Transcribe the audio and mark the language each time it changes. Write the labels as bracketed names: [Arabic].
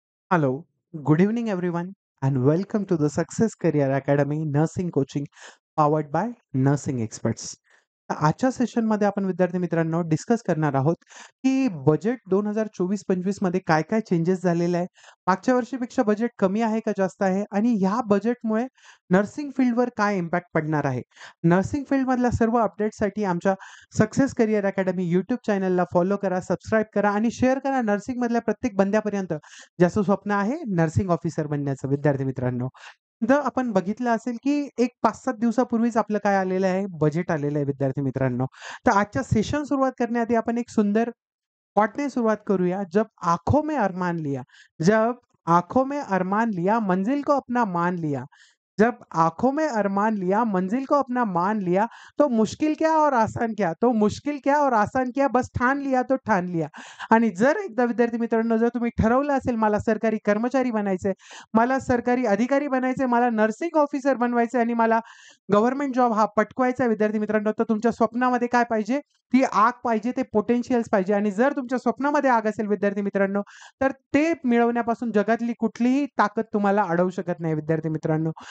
[English] Hello, good evening, everyone, and welcome to the Success Career Academy Nursing Coaching powered by Nursing Experts. [Marathi] आजच्या सेशनमध्ये आपण विद्यार्थी मित्रांनो discuss करणार आहोत की बजेट 2024-25 मध्ये काय-काय चेंजेस झालेले आहे. मागच्या वर्षीपेक्षा बजेट कमी आहे का जास्त आहे आणि ह्या बजेटमुळे नर्सिंग फील्डवर काय इम्पॅक्ट पडणार आहे. नर्सिंग फील्डमधल्या सर्व अपडेट्ससाठी आमच्या सक्सेस करियर अकॅडमी यूट्यूब चॅनलला फॉलो करा, सबस्क्राईब करा आणि शेअर करा नर्सिंगमधल्या प्रत्येक बंद्यापर्यंत ज्याचं स्वप्न आहे नर्सिंग ऑफिसर बनण्याचं विद्यार्थी मित्रांनो. तर आपण बघितलं असेल, की एक 5-7 दिवसापूर्वीच आपलं काय आलेलं आहे, बजेट आलेलं आहे विद्यार्थी मित्रांनो. तर आजच्या सेशन सुरुवात करण्याआधी आपण एक सुंदर थॉटने सुरुवात करूया. [Hindi] जब आँखों में अरमान लिया, जब आँखों में अरमान लिया, मंजिल को अपना मान लिया. जब आँखों में अरमान लिया, मंजिल को अपना मान लिया, तो मुश्किल क्या और आसान क्या? तो मुश्किल क्या और आसान क्या? बस ठान लिया तो ठान लिया. [Marathi] आणि जर एकदा विद्यार्थी मित्रांनो, जर तुम्ही ठरवलं असेल मला सरकारी कर्मचारी बनायचंय, मला सरकारी अधिकारी बनायचंय, मला नर्सिंग ऑफिसर बनवायचंय आणि मला गव्हर्नमेंट जॉब हा पटकवायचा आहे विद्यार्थी मित्रांनो, तर तुमच्या स्वप्नामध्ये काय पाहिजे? ती आग पाहिजे, ते पोटेन्शियल्स पाहिजे आणि जर तुमच्या स्वप्नामध्ये आग असेल विद्यार्थी मित्रांनो, तर ते मिळवण्यापासून जगातली कुठलीही ताकद तुम्हाला अडवू शकत नाही विद्यार्थी मित्रांनो.